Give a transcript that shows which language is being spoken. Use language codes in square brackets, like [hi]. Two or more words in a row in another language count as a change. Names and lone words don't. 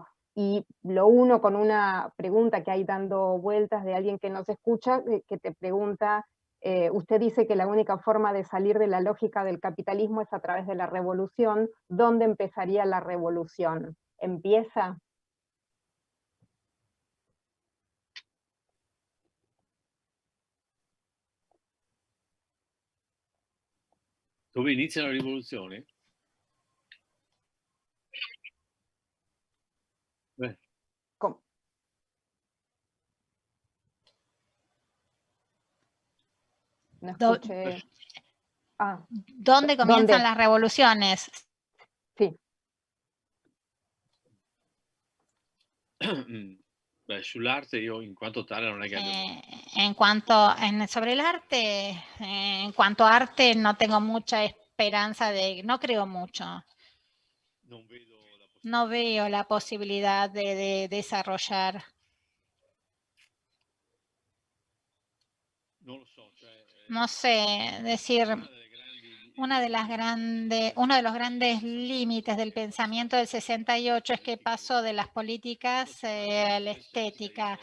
[es] Y lo uno con una pregunta que hay dando vueltas de alguien que nos escucha, que te pregunta, usted dice que la única forma de salir de la lógica del capitalismo es a través de la revolución. ¿Dónde empezaría la revolución? ¿Empieza? [it] Dove inizia la rivoluzione? [es] ¿Cómo? No escuché. ¿Dónde comienzan ¿Dónde? las revoluciones? Sí. [it] Beh, sull'arte io in quanto tale non è che [es] Sobre el arte, en cuanto a arte no tengo mucha esperanza no creo mucho. No veo la posibilidad de desarrollar. No sé, decir, uno de los grandes límites del pensamiento del 68 es que pasó de las políticas a la estética.